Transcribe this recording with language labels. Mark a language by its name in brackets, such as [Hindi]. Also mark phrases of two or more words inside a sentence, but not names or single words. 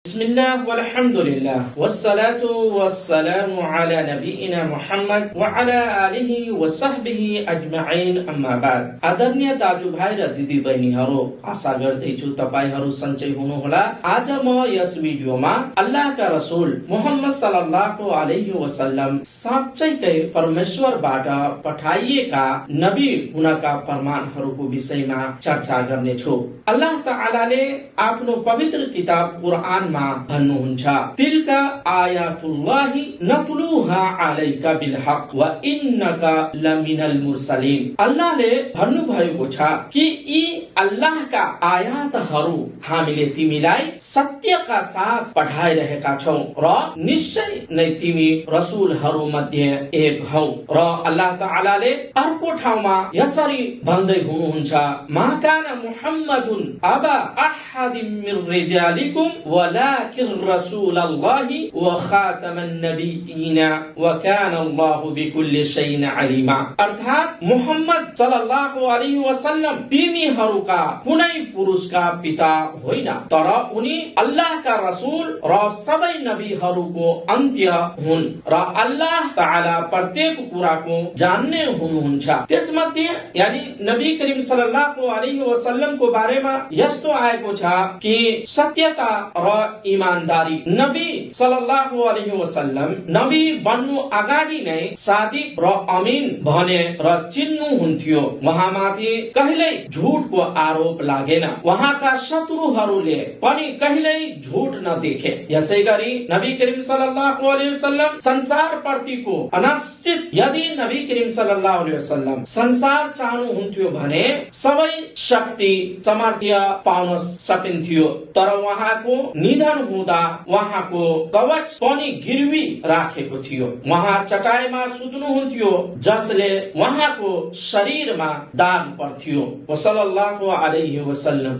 [Arabic] بسم الله والحمد لله والصلاة والسلام على نبينا محمد وعلى آله وصحبه أجمعين أما بعد. [Nepali] आदरणीय दाजुभाइ र दिदीबहिनीहरू, आशा गर्दैछु तपाईहरू सन्चै हुनुहोला। आज म यस भिडियोमा अल्लाहका रसूल मुहम्मद [Arabic] صلى الله عليه وسلم [Nepali] साँच्चैकै परमेश्वरबाट पठाइएका नबी हुनका प्रमाणहरूको विषयमा चर्चा गर्नेछु। अल्लाह ताआलाले आफ्नो पवित्र किताब कुरआनमा भन्नुहुन्छ, [Arabic] تلك آيات الله نتلوها عليك بالحق وإنك لمن المرسلين. [Nepali] अल्लाहले भन्नुभएको छ कि यी अल्लाहका आयातहरू हामीले तिमीलाई सत्यका साथ पठाइरहेका छौं र निश्चय नै तिमी रसूलहरू मध्ये एक हौ। र अल्लाह ताआलाले अर्को ठाउँमा यसरी भन्दै हुनुहुन्छ, [Arabic] ما كان محمد أبا أحد من رجالكم ولكن رسول الله وخاتم النبيين وكان الله بكل شيء عليما. [Nepali] अर्थात मुहम्मद [Arabic] صلى الله عليه وسلم [Nepali] तिमीहरूका कुनै पुरुषका पिता होइन, तर उनी अल्लाहका रसूल र सबै नबीहरूको अन्त्य हुन् र अल्लाह ताआला प्रत्येक कुराको जान्ने हुनुहुन्छ। त्यसमध्ये यानी [Arabic] نبي كريم صلى الله عليه وسلم [Nepali] बारेमा यस्तो आएको छ कि सत्यता र इमानदारी। [Arabic] نبي صلى الله عليه وسلم [Nepali] नबी बन्नु अगाडि नै सादिक र अमीन भने र चिन्नु हुन्थ्यो। उहाँमाथि कहिल्यै झुटको आरोप लागेन। उहाँका शत्रुहरूले पनि कहिल्यै झुट नदेखे। यसैगरी [Arabic] نبي كريم صلى الله عليه وسلم [Nepali] संसार प्रतिको अनिश्चित, यदि [Arabic] نبي كريم صلى الله عليه وسلم [Nepali] संसार चाहनुहुन्थ्यो भने सबै शक्ति सामर्थ्य पाउन सकिन्थ्यो, तर उहाँको निधन हुँदा उहाँको कवच पनि गिरवी राखेको थियो। उहाँ चटाईमा सुत्नुहुन्थ्यो जसले उहाँको शरीरमा दाग पर्थ्यो। [Arabic] صلى الله عليه وسلم.